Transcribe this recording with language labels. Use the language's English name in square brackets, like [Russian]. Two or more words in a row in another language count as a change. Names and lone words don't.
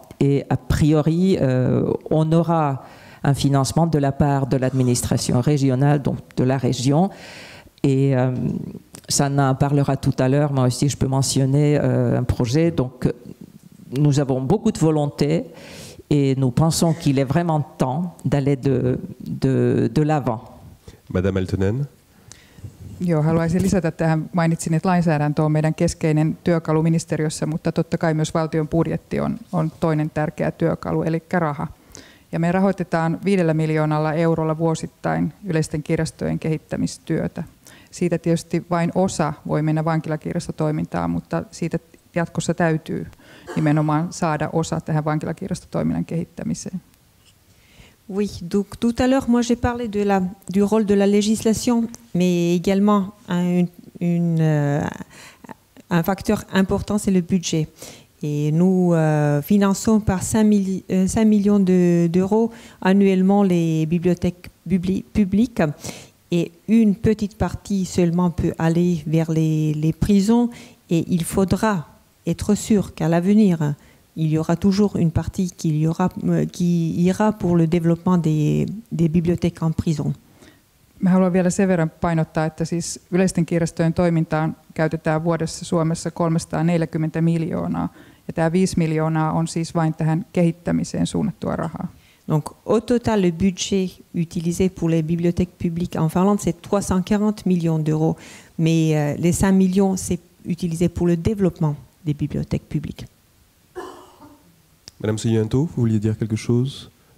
[French] Et a priori, on aura un financement de la part de l'administration régionale, donc de la région. Et Sanna en parlera tout à l'heure. Moi aussi, je peux mentionner un projet. Donc, nous avons beaucoup de volonté et nous pensons qu'il est vraiment temps d'aller de l'avant. Madame Altonen. [Finnish] Joo, haluaisin lisätä tähän. Mainitsin, että lainsäädäntö on meidän keskeinen työkalu ministeriössä, mutta totta kai myös valtion budjetti on toinen tärkeä työkalu, eli raha. Ja me rahoitetaan 5 miljoonalla eurolla vuosittain yleisten kirjastojen kehittämistyötä. Siitä tietysti vain osa voi mennä vankilakirjastotoimintaan, mutta siitä jatkossa täytyy nimenomaan saada osa tähän vankilakirjastotoiminnan kehittämiseen. [French] Oui, donc tout à l'heure, moi j'ai parlé du rôle de la législation, mais également un facteur important, c'est le budget. Et nous finançons par 5 millions d'euros annuellement les bibliothèques publiques, et une petite partie seulement peut aller vers les prisons, et il faudra être sûr qu'à l'avenir, il y aura toujours une partie qui ira pour le développement des bibliothèques en prison. [Finnish] Mä haluan vielä sen verran painottaa, että siis yleisten kirjastojen toimintaan käytetään vuodessa Suomessa 340 miljoonaa, ja tämä 5 miljoonaa on siis vain tähän kehittämiseen suunnattua rahaa. [French] Donc au total, le budget utilisé pour les bibliothèques publiques en Finlande, c'est 340 millions d'euros, mais les 5 millions, c'est utilisé pour le développement des bibliothèques publiques. Madame Soglianto, vous vouliez dire quelque chose?